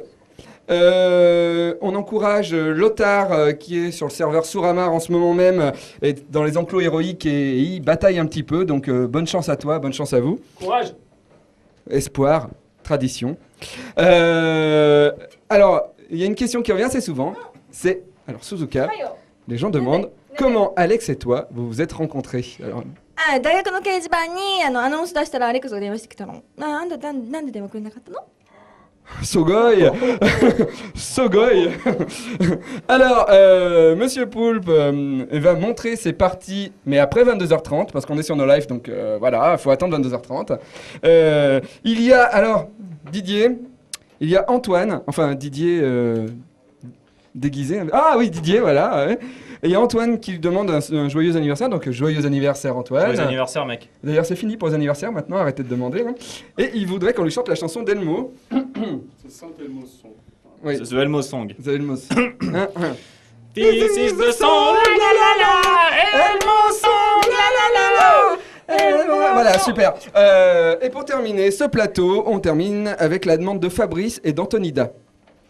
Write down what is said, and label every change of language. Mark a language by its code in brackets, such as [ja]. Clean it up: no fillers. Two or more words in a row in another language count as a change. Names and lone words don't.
[fr] On encourage Lothar qui est sur le serveur Souramar en ce moment même, et dans les enclos héroïques et il bataille un petit peu, donc bonne chance à toi, bonne chance à vous. Courage. Espoir, tradition. Alors, il y a une question qui revient assez souvent, c'est, alors Suzuka, les gens demandent comment Alex et toi vous vous êtes rencontrés. Alors, [ja] 大学の掲示板にアナウンス出したらアレックスが電話してきたの。なんで電話くれなかったの？ [fr] Sogoy Sogoy Alors, Monsieur Poulpe va montrer ses parties, mais après 22h30, parce qu'on est sur No Life, donc voilà, il faut attendre 22h30. Il y a, alors, Didier, il y a Antoine, enfin Didier déguisé. Ah oui, Didier, voilà. Ouais. Et il y a Antoine qui lui demande un joyeux anniversaire, donc joyeux anniversaire Antoine. Joyeux anniversaire mec. D'ailleurs c'est fini pour les anniversaires maintenant, arrêtez de demander. Hein. Et il voudrait qu'on lui chante la chanson d'Elmo. C'est ça Elmo Song. Oui. C'est The Elmo Song. The Elmo Song. [en] This is the song, la la la, Elmo Song, la la la. [fr] Voilà, super. Et pour terminer ce plateau, on termine avec la demande de Fabrice et d'Antonida.